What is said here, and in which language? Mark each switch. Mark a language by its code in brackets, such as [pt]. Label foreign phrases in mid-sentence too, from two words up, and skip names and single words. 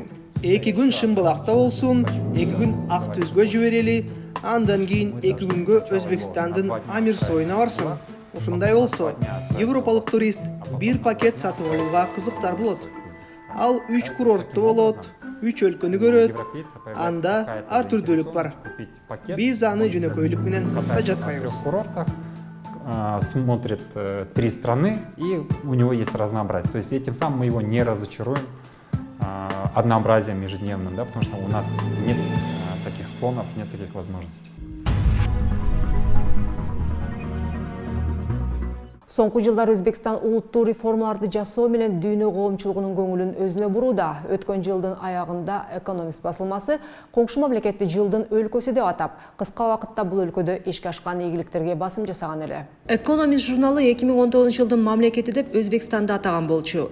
[ky] 2 күн Шымбылакта болсун, 2 күн Ак Түзгө жиберели, андан кийин 2 күнгө Өзбекстандын Амир Сойуна барсын. Ушундай болсо, европалык турист бир пакет сатып алууга кызыктар болот. Ал 3 курортто болот, 3 өлкөнү көрөт, анда ар түрдүүлүк бар. Биз аны жөнөкөйлүк менен тажатпайбыз. [ru] В курортах смотрит 3 страны, и у него есть разнообразие. То есть этим самым мы его не разочаруем однообразием ежедневным, да, потому что у нас нет таких склонов, нет таких возможностей. [ky] Соңку жылдар Өзбекстан улуттуу реформаларды жасоо менен дүйнө коомчулугунун көңүлүн өзүнө бурууда. Өткөн жылдын аягында Экономист басылмасы коңшу мамлекетти жылдын өлкөсү деп атап, кыска убакытта бул өлкөдө ишке ашкан ийгиликтерге басым жасаган эле. Экономист журналы 2019 жылдын мамлекети деп Өзбекстанды атаган болчу.